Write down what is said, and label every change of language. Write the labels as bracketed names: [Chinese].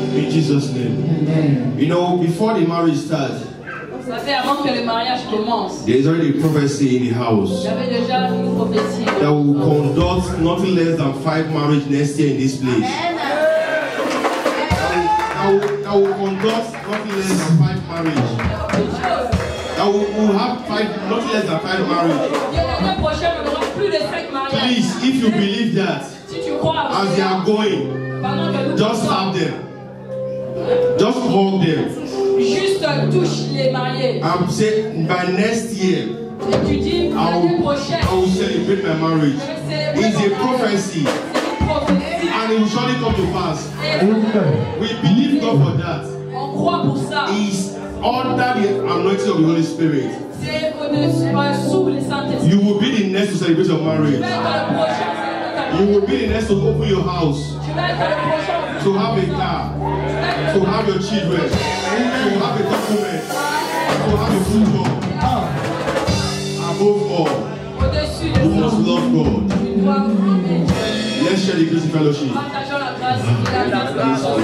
[English] Jesus' name. You know, before the marriage starts, [French] Vous savez, avant que le mariage commence, [English] there is already a prophecy in the house [French] il y avait déjà une prophétie. [English] that will conduct nothing less than 5 marriages next year in this place. That will conduct nothing less than 5 marriages. That will have nothing less than 5 marriages. [French] L'année prochaine, on aura plus de 5 mariages. [English] Please, if you believe that, [French] Si tu crois à [English] as they are going, [French] pendant que nous [English] just have them. Just hug them. [French] Juste touche les mariés. [English] I'm saying by next year, [French] Et tu dis l'année prochaine, [English] I will celebrate my marriage. It's a prophecy. And it will surely come to pass. We believe God for that. [French] On croit pour ça. [English] It's under the anointing of the Holy Spirit. [French] C'est sous le Saint-Esprit. [English] You will be the next to celebrate your marriage. [French] Tu vas être le prochain. [English] You will be the next to open your house. [French] Tu vas être le prochain. [English] To have a car. To have your children. To have a document. To have a full job. Above all, you must love God. Let's share the grace and fellowship. [French] Partageons la grâce et la grâce.